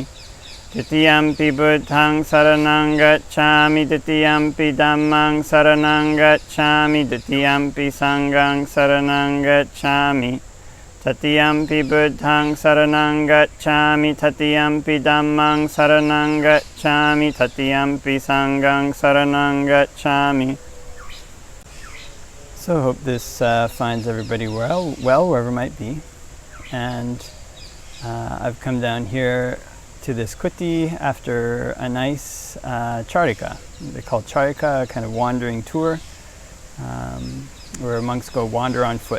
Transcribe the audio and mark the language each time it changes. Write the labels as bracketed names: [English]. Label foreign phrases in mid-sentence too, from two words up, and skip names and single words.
[Pali] Titiyampi Buddhaṃ saraṇaṃ gacchāmi, Titiyampi Dhammaṃ saraṇaṃ gacchāmi, Titiyampi Saṅghāṃ saraṇaṃ gacchāmi. Tatiyampi Buddhaṃ saraṇaṃ gacchāmi, Tatiyampi Dhammaṃ saraṇaṃ gacchāmi, Tatiyampi Saṅghāṃ saraṇaṃ gacchāmi. [English] So I hope this finds everybody well, wherever it might be. And I've come down here to this kuti after a nice charika. They call charika a kind of wandering tour, where monks go wander on foot.